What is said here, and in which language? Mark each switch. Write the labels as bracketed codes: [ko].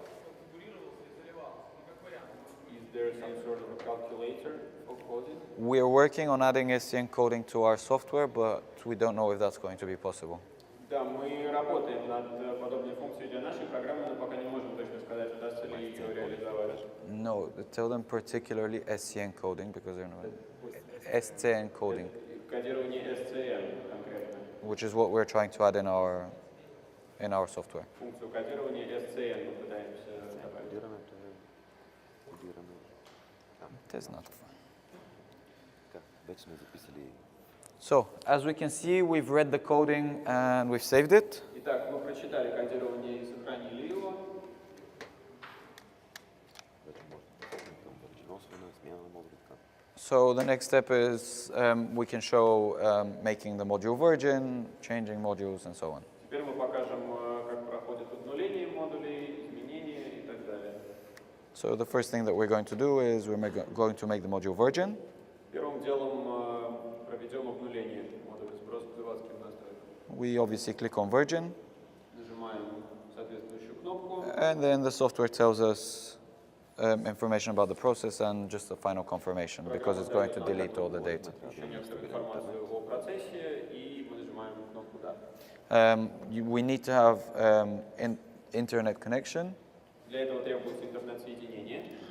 [en] Is there some sort of a calculator for coding? We are working on adding SCN coding to our software, but we don't know if that's going to be possible. [ru] Да, мы работаем над подобной функцией для нашей программы, но пока не можем точно сказать, удастся ли ее реализовать. [en] No, tell them particularly SCN coding because they're not. SCN coding, [ru] Кодирование SCN конкретно. [en] which is what we're trying to add in our software. [ru] Функцию кодирования SCN мы пытаемся добавить. [en] It is not. [bg] Вече сме записали. [en] So, as we can see, we've read the coding and we've saved it. [ru] Итак, мы прочитали кодирование и сохранили его. [bg] Вече може да пристъпим към върчиносване, смяна на модули. [en] So the next step is we can show making the module virgin, changing modules, and so on. [ru] Теперь мы покажем, как проходит обнуление модулей, изменения и так далее. [en] So the first thing that we're going to do is going to make the module virgin. [ru] Первым делом проведем обнуление модуля, сброс к заводским настройкам. [en] We obviously click on virgin, [ru] Нажимаем соответствующую кнопку. [en] and then the software tells us information about the process and just a final confirmation because it's going to delete all the data. [ru] Еще некоторую информацию о процессе, и мы нажимаем кнопку «Да». [en] We need to have internet connection. [ru] Для этого требуется интернет-соединение.